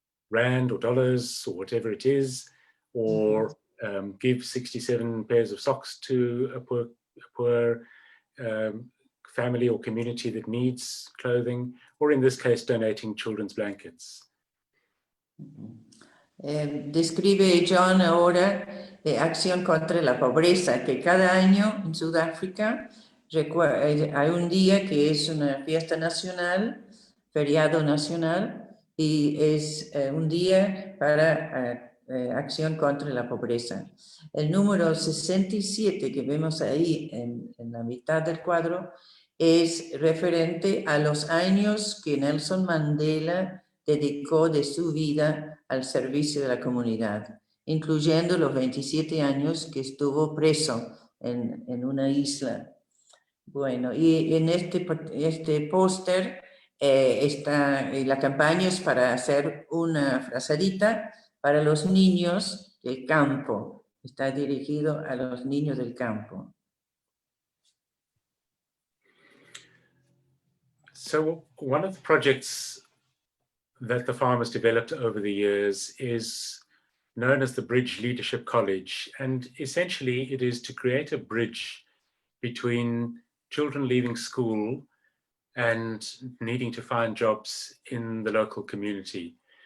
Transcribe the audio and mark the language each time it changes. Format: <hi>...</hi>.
<en>rand or dollars or whatever it is, or give 67 pairs of socks to a poor family or community that needs clothing, or in this case, donating children's blankets.</en> <es>Describe John ahora Acción contra la Pobreza, que cada año en Sudáfrica hay un día que es una fiesta nacional, feriado nacional, y es un día para acción contra la pobreza. El número 67 que vemos ahí en la mitad del cuadro es referente a los años que Nelson Mandela dedicó de su vida al servicio de la comunidad, incluyendo los 27 años que estuvo preso en una isla. Bueno, y en este póster la campaña es para hacer una frazadita para los niños del campo. Está dirigido a los niños del campo.</es> <en>So one of the projects that the farmers developed over the years is known as the Bridge Leadership College. And essentially it is to create a bridge between children leaving school and needing to find jobs in the local community.</en>